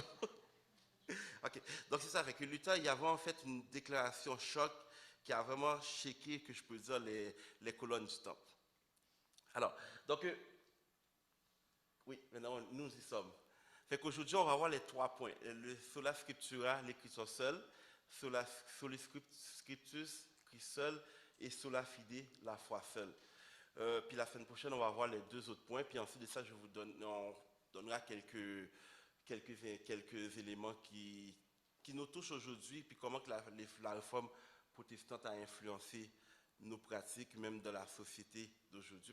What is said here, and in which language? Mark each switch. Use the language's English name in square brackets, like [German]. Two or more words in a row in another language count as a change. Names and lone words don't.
[French] Ok, donc c'est ça, avec Luther, il y avait en fait une déclaration choc qui a vraiment shaké, que je peux dire, les colonnes du temple. Alors, donc, oui, maintenant, nous y sommes. Fait qu'aujourd'hui, on va voir les 3 points. [Latin] Le sola scriptura, [French] l'écriture seule, [Latin] soli scriptus, [French] Christ seul, [Latin] et sola fide, [French] la foi seule. Puis la semaine prochaine, on va voir les 2 autres points, puis ensuite de ça, on donnera quelques éléments qui nous touchent aujourd'hui, puis comment que la réforme protestante a influencé nos pratiques, même dans la société d'aujourd'hui.